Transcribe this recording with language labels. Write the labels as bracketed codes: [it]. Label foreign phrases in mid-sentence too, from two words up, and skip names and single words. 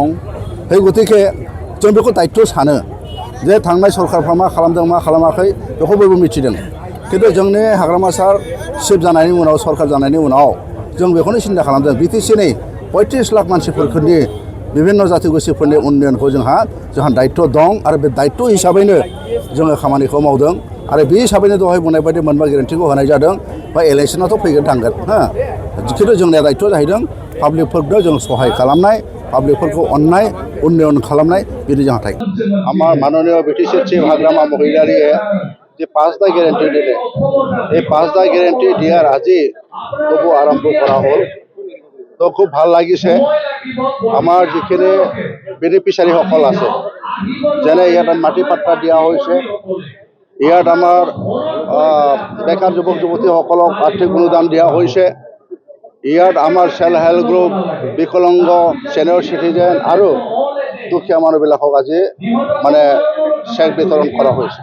[brx] बे गतिके जों बेखौ दायित्व सानो जे थांनाय सरकारफ्रा मा खालामदों मा खालामाखै बेखौ बयबो मिथिदों, खिन्थु जोंनि हाग्रामा सार चिफ जानायनि उनाव सरकार जानायनि उनाव जों बेखौनो सिन्था खालामदों 35 लाख मानसिफोरनि बिभिन्न जाथि गोष्ठिफोरनि उन्नयनखौ जोंहा दायित्व दं आरो बे दायित्व हिसाबैनो जोङो खामानिखौ मावदों आरो बे हिसाबैनो दहाय बुंनाय बायदि मोनबा गेरेन्टिखौ होनाय जादों। बा इलेक्सनाथ' फैगोन थांगोन खिन्थु जोंनिया दायित्व जाहैदों पाब्लिकफोरनो जों सहाय खालामनाय, पाब्लिकफोरखौ अननाय, उन्नयन खालामनाय बेनि जोंहा थायो। [bn] আমার মাননীয় বিটিসি চিফ হাগ্রামা মহিলারিয়ে যে 5টা গ্যারেন্টি দিলে এই 5টা গ্যারেন্টি দিয়ার আজি তবু আরম্ভ করা হল। [as] তো খুব ভাল লাগিছে। আমার যিখিনি বেনিফিচিয়াৰীসকল আছে যেনে ইয়াত মাটি পাট্টা দিয়া হৈছে, ইয়াত আমাৰ বেকাৰ যুৱক যুৱতীসকলক আৰ্থিক অনুদান দিয়া হৈছে, ইয়াত আমাৰ [en] self help group, [as] বিকলাংগ, [en] senior citizen [as] আৰু দুখীয়া মানুহবিলাকক আজি মানে চেক বিতৰণ কৰা হৈছে।